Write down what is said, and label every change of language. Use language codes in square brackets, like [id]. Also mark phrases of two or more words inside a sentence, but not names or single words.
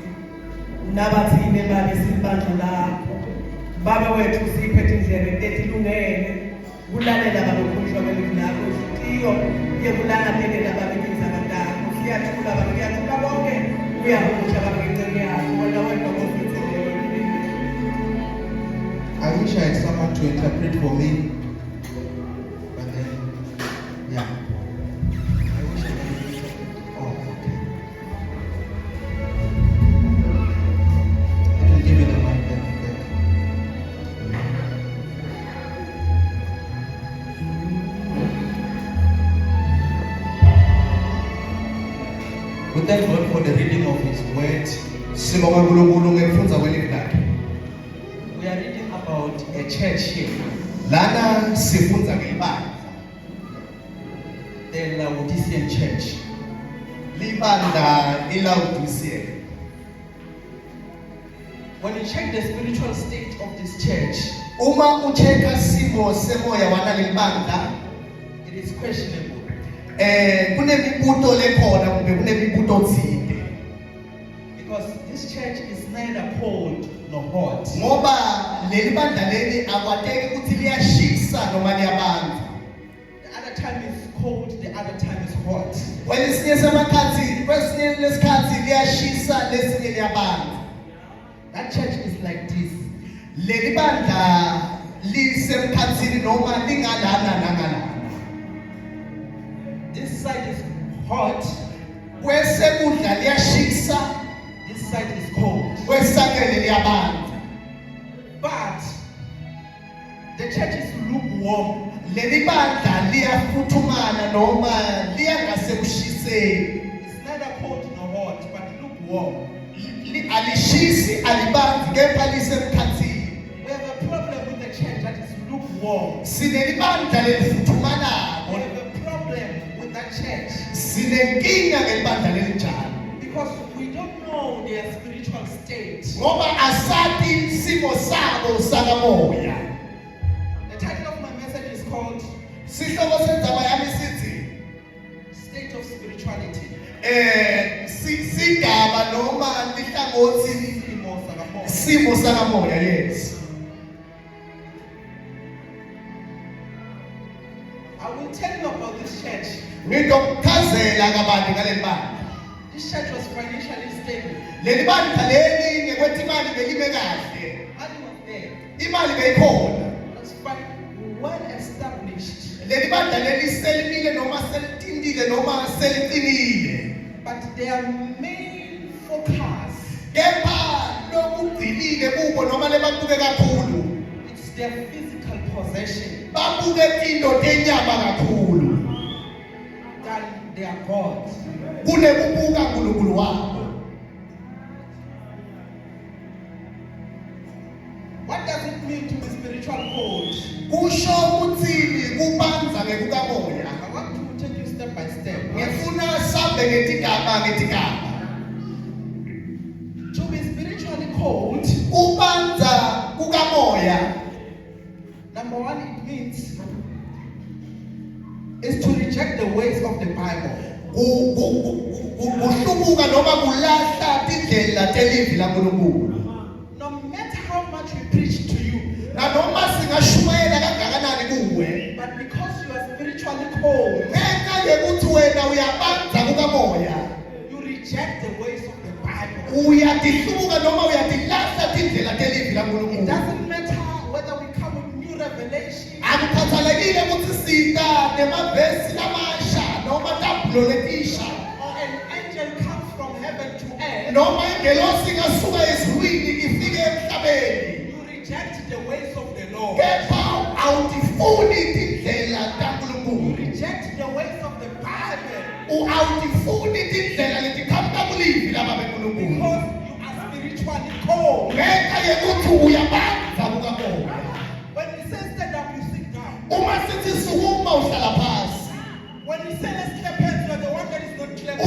[ss] Nabathine bale sibandla lakho. Baba wethu siphethe indlebe etilungele kulalela babekhulishwa kwelivi lakho isitiyo yekulangathelela babekwenza abantwana. Siyathula baba kuyathula konke uyahusha baba ngecele yakho wena wena ngofithelele. [en] I wish I had someone to interpret for me. But then, yeah. I wish I had. Oh, okay. I can give you the mic back. We thank God for the reading of His word. We are reading about a church here. [ss] Lana sifunza ngebandla. [en] The Laodicean church. [ss] Libandla iLaodicea. [en] When you check the spiritual state of this church, [ss] Uma ucheka simo semoya wanaleli bandla, [en] it is questionable. [ss] Kunemibuto lekhona kumbe kunemibuto othile. [en] Because this church is neither cold nor hot. [ss] Ngoba leli bandla leli akwateki ukuthi liyashisa noma liyabanda. [en] The other time is cold, the other time is hot. [ss] Kwesinye lesikhathi liyashisa lesinye liyabanda. [en] That church is like this. [ss] Leli bandla lisemkhathini noma lingalana nangalana. [en] This side is hot, [ss] Kwesekudla liyashisa, [en] this side is cold. [ss] kwesakele liyabanda. [en] But the church is lukewarm. [ss] Leli bandla liyafuthumala noma liyangasekushiseni. [en] It's neither cold nor hot, but lukewarm. [ss] Alishisi alibandi kepha lisemkhathini. [en] We have a problem with the church that is lukewarm. [ss] Sineli bandla lelifuthumalayo. [en] We have a problem with that church [ss] Sinenkinga ngelibandla lelinjalo. [en] because we don't know their spiritual state. [ss] Ngoba asathi simo sabo sakamoya. [en] The title of my message is called [ss] Sihloko sendzaba yami sithi [en] State of Spirituality. [ss] Sigaba noma lihlangothi simo sakamoya. [en] Yes. I will tell you about this church. [ss] Ngizokuchazela kabanti ngaleli bandla. [en] This church was financially stable. [ss] Leli bandla leli ngekwethi imali belime kahle. [en] Money was there. [ss] Imali beyikhona. [en] It was well established. [ss] Leli bandla ibandla leli selimile noma selitindile noma seliqinile. [en] But their main focus, [ss] Kepha lokugcinile kubo noma lebabuke kakhulu. [en] it's their physical possession [ss] Babuke into tenyama kakhulu. [en] than their God. [ss] Kunebubuka uNkulunkulu wabo. [en] What does it mean to be spiritual cold? [ss] Kusho ukuthini kubanza ngekukamoya. [en] I want to take you step by step. [ss] Ngifuna sabe ngetigaba. [en] To be spiritually cold, [ss] Kubanza kukamoya. [en] number one, it means is to reject the ways of the Bible. [ss] Kuhlubuka noma kulahla indlela telivi laNkulunkulu. [en] No matter how much we preach to you, [ss] Na noma singashumayela kangakanani kuwe, [en] but because you are spiritually cold, [ss] ngenxa yokuthi wena uyabanza kukamoya, [en] you reject the ways of the Bible. [ss] uyadihlubuka noma uyadilahla indlela telivi [en] It [ss] laNkulunkulu. [en] doesn't matter whether we come with new revelation [ss] Akukhathalekile ukuthi sita nemavesi lamasha noma tablo letisha [en] or an angel comes from heaven to earth. [ss] noma ingelosi ngasuka ezulwini ifike emhlabeni. [en] You reject the ways of the Lord. [ss] Kepha awutifuni indlela [en] You [ss] kaNkulunkulu. [en] reject the ways of the Bible [ss] Awutifuni indlela letikhamba kulivi laba beNkulunkulu. [en] because you are spiritually cold. [ss] Ngenxa yokuthi uyabanza kukamoya. [en] When we say stand up, you sit down. [ss] Uma sithi sukuma uhlala phansi. [en] When we say let's clap hands, you are the one that is not clapping.